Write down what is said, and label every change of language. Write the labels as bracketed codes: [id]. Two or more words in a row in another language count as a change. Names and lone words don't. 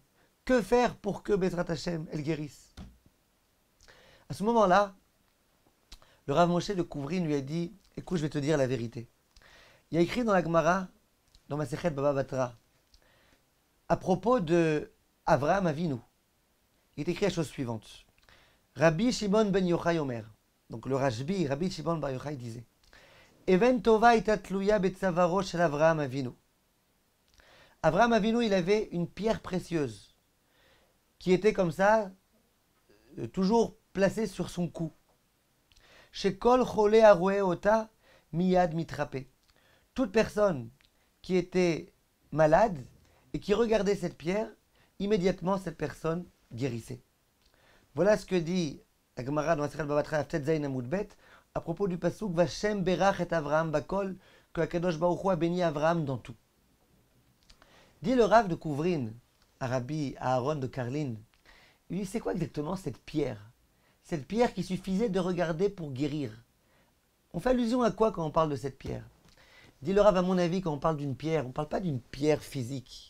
[fr] Que faire pour que [he] Bezrat Hashem, [fr] elle guérisse? À ce moment-là, le Rav Moshe de Kouvrin lui a dit, écoute, je vais te dire la vérité. Il y a écrit dans la Gemara, dans Masechet Baba Batra, à propos de Avraham Avinu, il est écrit la chose suivante. [he] Rabbi Shimon ben Yochai Omer, [fr] donc le Rashbi, Rabbi Shimon ben Yochai disait, [he] Even tova ita tluya betzavaro shel Avraham Avinu. [fr] Avraham Avinu, il avait une pierre précieuse qui était comme ça, toujours placée sur son cou. [he] Shekol chole aroué ota miyad mitrapé. [fr] Toute personne qui était malade et qui regardait cette pierre, immédiatement cette personne guérissait. Voilà ce que dit la Gemara dans Masechet Baba Batra [he] Aftet Zayin Amud Bet [fr] à propos du pasuk [he] Vashem berach et Avraham bakol, [fr] que [he] Akadosh Baruch Hu [fr] a béni Avraham dans tout. Dit le Rav de Kouvrin à Rabbi Aharon de Karlin, il dit c'est quoi exactement cette pierre? Cette pierre qui suffisait de regarder pour guérir. On fait allusion à quoi quand on parle de cette pierre? Dit le Rav, à mon avis, quand on parle d'une pierre, on ne parle pas d'une pierre physique.